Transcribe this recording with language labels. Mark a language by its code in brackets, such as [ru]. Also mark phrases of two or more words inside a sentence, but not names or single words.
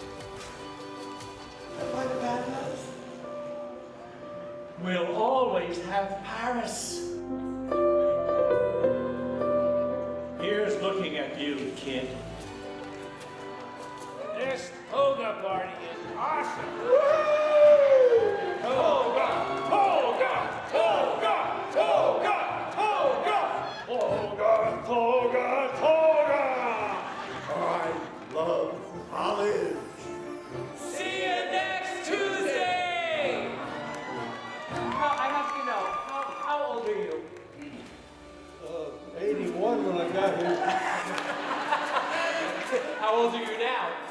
[en] Am I the badass? We'll always have Paris. Here's looking at you, kid. This toga party is awesome. Toga, toga, toga, toga, toga, toga, toga, toga. I love college. See you next Tuesday! I have to know, how old are you? 81 when I got here. How old are you now?